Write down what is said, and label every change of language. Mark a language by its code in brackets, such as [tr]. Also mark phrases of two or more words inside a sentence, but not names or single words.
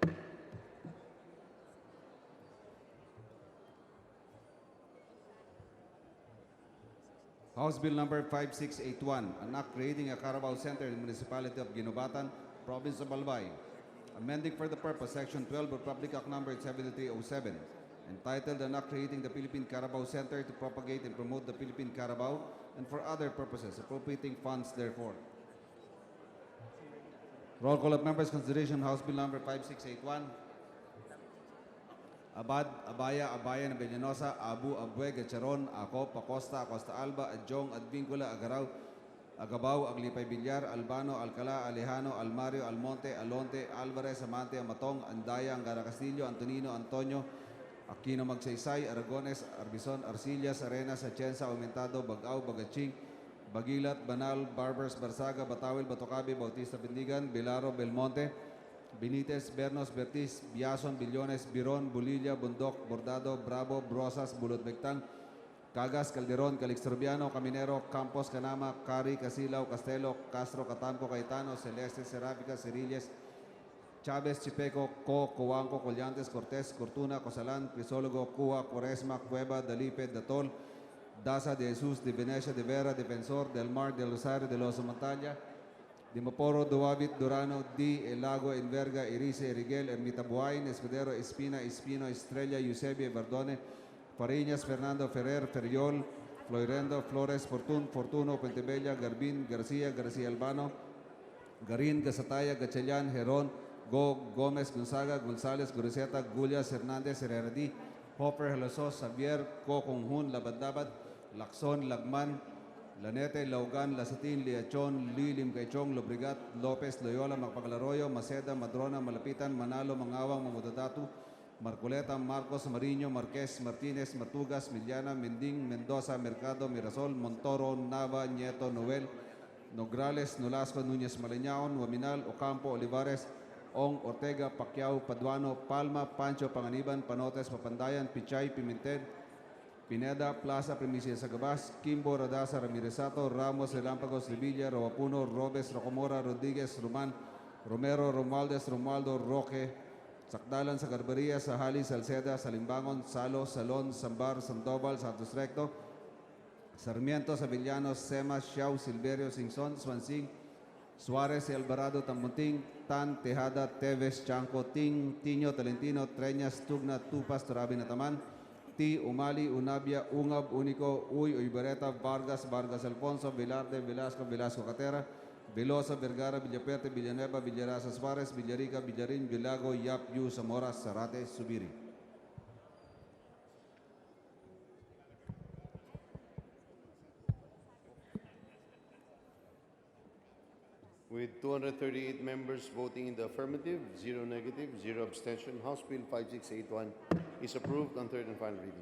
[en] House Bill number 5681, an act creating a Carabao Center in the Municipality of Ginobatan, Province of Albay, amending for the purpose Section 12 of Public Act number 7307, entitled an act creating the Philippine Carabao Center to propagate and promote the Philippine Carabao and for other purposes, appropriating funds therefore. Roll call of members, consideration House Bill number 5681. Abad, Abaya, Abayan, Abellanosa, Abu, Abue, Gacharon, Ako, Pacosta, Acosta Alba, Adjong, Advincula, Agaraw, Agabao, Aglipay Villar, Albano, Alcala, Alejano, Almario, Almonte, Alonte, Alvarez, Amante, Amatong, Andaya, Angara Castillo, Antonino, Antonio, Aquino Magsaysay, Aragones, Arbison, Arcillas, Arenas, Atienza, Aumentado, Bagao, Bagaching, Bagilat, Banal, Barbers, Barsaga, Batawil, Batocabi, Bautista Bendigan, Bilaro, Belmonte, Benitez, Bernos, Bertis, Biason, Billones, Biron, Bulilla, Bundok, Bordado, Bravo, Brosas, Bulot Bectang, Cagas, Calderon, Calixturbiano, Caminero, Campos, Canama, Cari, Casilao, Castelo, Castro, Catamco, Caetano, Celeste, Seráfica, Cerilles, Chavez, Chipeco, Coanco, Collantes, Cortés, Cortuna, Cosalan, Crisólogo, Cua, Cuaresma, Cueva, Dalipe, Datol, Daza, de Jesus, de Venecia, de Vera, Defensor, Del Mar, del Rosario, de los Montaña, de Maporo, Duavit, Durano, Di, El Lago, Enverga, Irice, Eriguel, Ermita Buhain, Escudero, Espina, Espino, Estrella, Eusebio, Verdone, Fariñas, Fernando, Ferrer, Ferriol, Floirendo, Flores, Fortun, Fortuno, Pentebella, Garbin, García, García Albano, Garin, Gasataya, Gachellan, Herón, Gómez, Gonzaga, González, Guriseta, Gullas, Hernández, Herrerdi, Hopper, Halasos, Xavier, Conjun, Labadabad, Lacson, Lagman, Lanete, Laugan, Lasatin, Liachon, Lilim, Gaichong, Lobrigat, Lopez, Loyola, Magpagalaroyo, Maceda, Madrona, Malapitan, Manalo, Mangawang, Mamudadatu, Marcoleta, Marcos, Mariño, Marquez, Martínez, Martugas, Miliana, Mending, Mendoza, Mercado, Mirasol, Montoro, Nava, Nieto, Noel, Nograles, Nolasco, Núñez Maleñaon, Waminal, Ocampo, Olivares, Ong, Ortega, Pacquiao, Paduano, Palma, Pancho, Panganiban, Panotes, Papandayan, Pichay, Pimentel, Pineda, Plaza, Primicia Sagabas, Kimbo, Radasa, Ramiresato, Ramos, Relampagos, Revilla, Roapuno, Robes, Rocomora, Rodriguez, Roman, Romero, Romualdez, Romualdo, Roque, Sakdalan, sa Garbaria, Sahali, Salceda, Salimbangon, Salo, Salon, Sambar, Sandoval, Santos Recto, Sarmiento, Savillanos, Semas, Xiao, Silverio, Singson, Swansing, Suarez, Alvarado, Tamunting, Tan, Tejada, Teves, Chanco, Ting, Tiño, Talentino, Treñas, Tugna, Tupas, Turabin, Ataman, T. Umali, Unabia, Ungab, Unico, Uy, Uybareta, Vargas, Vargas Alfonso, Velarde, Velasco, Velasco Catera, Velosa, Vergara, Villaperte, Villanueva, Villarasa Suarez, Villarica, Villarin, Villago, Yap, Yu, Zamora, Sarate, Subiri. With 238 members voting in the affirmative, 0 negative, 0 abstention, House Bill 5681 is approved on third and final reading.